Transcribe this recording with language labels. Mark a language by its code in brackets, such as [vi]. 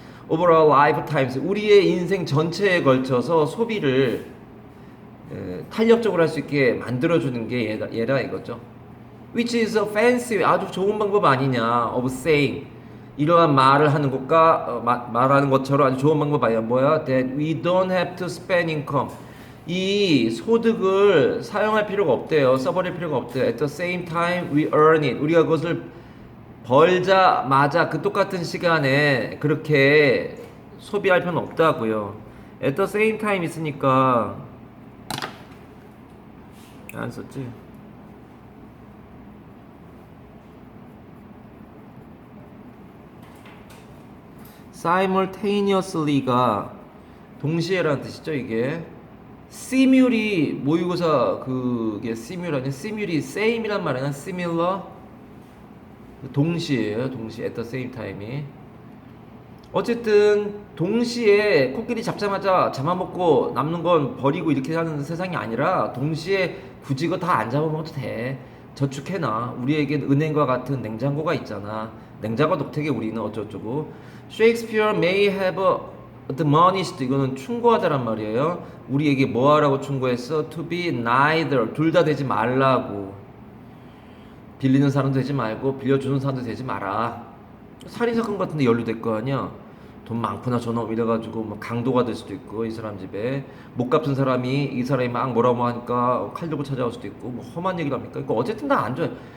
[en] Over our lifetimes [ko] 우리의 인생 전체에 걸쳐서 소비를 탄력적으로 할 수 있게 만들어주는 게 얘라 이거죠. [en] Which is a fancy [ko] 아주 좋은 방법 아니냐 [en] of saying [ko] 이러한 말을 하는 것과 말하는 것처럼 아주 좋은 방법 아니야. 뭐야? [en] That we don't have to spend income [ko] 이 소득을 사용할 필요가 없대요. 써버릴 필요가 없대요. [en] At the same time we earn it [ko] 우리가 그것을 벌자마자 그 똑같은 시간에 그렇게 소비할 필요는 없다고요. [en] At the same time [ko] 있으니까 안 썼지? simultaneously가 동시에라는 뜻이죠. 이게 simul이 모의고사 그게 simul 아니야? simul이 same이란 말 아니야? similar 동시에요. 동시 [en] at the same time [ko] 이 어쨌든 동시에 코끼리 잡자마자 잡아먹고 남는 건 버리고 이렇게 하는 세상이 아니라 동시에 굳이 이거 다 안 잡아먹어도 돼. 저축해놔. 우리에겐 은행과 같은 냉장고가 있잖아. 냉장고 독택에 우리는 어쩌고저쩌고. [en] Shakespeare may have admonished [ko] 이거는 충고하다란 말이에요. 우리에게 뭐하라고 충고했어? [en] To be neither [ko] 둘 다 되지 말라고. 빌리는 사람도 되지 말고 빌려주는 사람도 되지 마라. 살인사건 같은데 연루될 거 아니야. 돈 많구나 저놈 이래가지고 막 강도가 될 수도 있고 이 사람 집에 못 갚은 사람이 이 사람이 막 뭐라고 하니까 칼 들고 찾아올 수도 있고 뭐 험한 얘기를 합니까? 이거 어쨌든 다 안 좋아요.